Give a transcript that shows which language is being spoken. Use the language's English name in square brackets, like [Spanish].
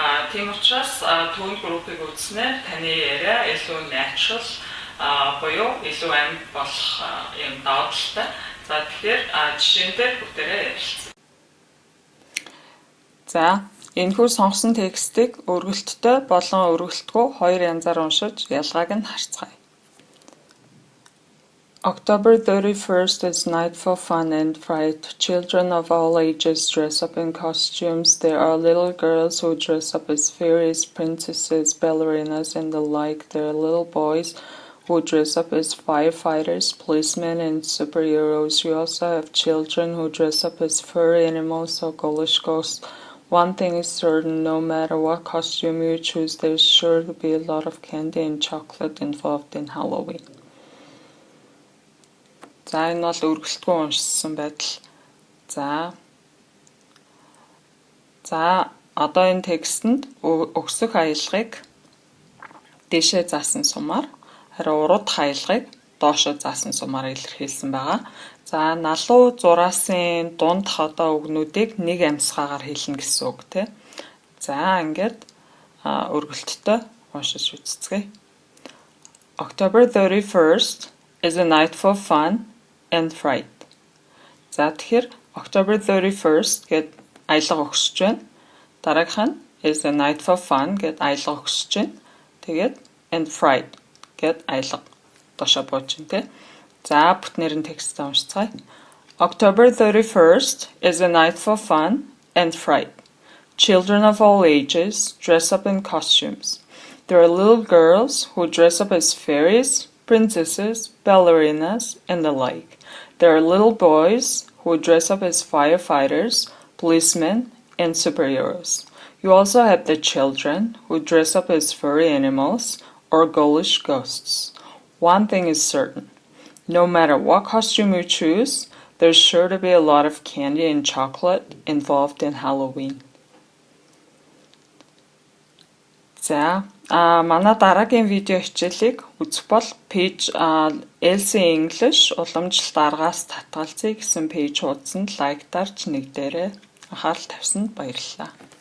[Mongolian] Тийм учраас tone group-ыг үзснээр таны яриа илүү natural буюу илүү амьд болох юм давааталтай. За тэгэхээр жишээн дээр бүгдээрээ ярилцъя. За энэхүү сонгосон текстийг өргөлттэй болон өргөлтгүй хоёр янзаар уншиж ялгааг нь харцгаая. [English] October 31st is night for fun and fright. Children of all ages dress up in costumes. There are little girls who dress up as fairies, princesses, ballerinas, and the like. There are little boys who dress up as firefighters, policemen, and superheroes. You also have children who dress up as furry animals or ghoulish ghosts. One thing is certain, no matter what costume you choose, there's sure to be a lot of candy and chocolate involved in Halloween. [Mongolian] За энэ бол өргөлтгүй уншсан байдал. За одоо энэ текстэнд өгсөх аялгыг дээшээ заасан сумаар, харин урууд аялгыг доошоо заасан сумаар илэрхийлсэн байгаа. За налуу зураасын дунд одоо үгнүүдийг нэг амьсгаагаар хэлнэ гэсэн үг тий. За ингээд өргөлттэй уншиж үзцгээе. [English] October 31st is a night for fun and fright. [Mongolian] За тэгэхээр [English] October 31st [Mongolian] гэд аялга өгсөж байна. Дараагийнх нь [English] is a night for fun [Mongolian] гэд аялга өгсөж байна. Тэгээд [English] and fright [Mongolian] гэд аялга доошоо бууж байна тий. За бүтнээр нь текстээ уншицгаая. [English] October 31st is a night for fun and fright. Children of all ages dress up in costumes. There are little girls who dress up as fairies, princesses, ballerinas, and the like. There are little boys who dress up as firefighters, policemen, and superheroes. You also have the children who dress up as furry animals or ghoulish ghosts. One thing is certain. No matter what costume you choose, there's sure to be a lot of candy and chocolate involved in Halloween. [Mongolian] За манай дараагийн видео хичээлийг үзэх бол пэйж LC English уламжлалт аргаас татгалзъя гэсэн пэйж хуудсанд лайктаарч нэгдээрэй. Анхаарал тавьсанд баярлалаа.